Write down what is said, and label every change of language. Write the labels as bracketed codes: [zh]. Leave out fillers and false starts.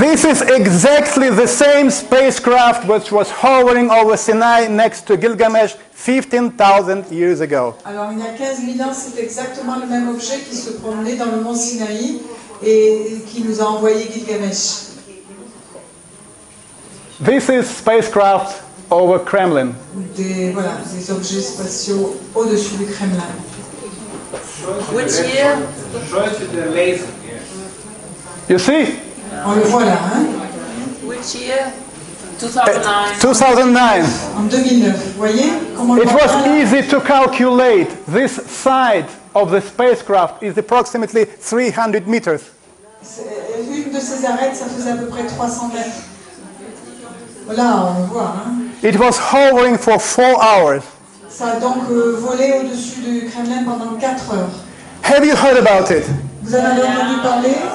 [en] This is exactly the same spacecraft which was hovering over Sinai next to Gilgamesh 15,000 years ago. [fr] Alors il y a 15 000 ans, c'est exactement le même objet qui se promenait dans le mont Sinaï et qui nous a envoyé Gilgamesh. [en] This is spacecraft over Kremlin. [fr] Voilà, des objets spatiaux au-dessus du Kremlin. [en] Which year? The laser, yes. You see? [fr] On le voit là, hein? [en] Which year? 2009. 2009. [fr] En 2009. Vous voyez comment on le [en] It [fr] voit [en] was [fr] là? [en] easy to calculate. This side of the spacecraft is approximately 300 meters. [fr] Une de ces arêtes, ça faisait à peu près 300 mètres. Voilà, on le voit, hein? [en] It was hovering for 4 hours. [fr] Ça a donc volé au-dessus du Kremlin pendant 4 heures. [en] Have you heard about it? [fr] Vous en avez entendu parler?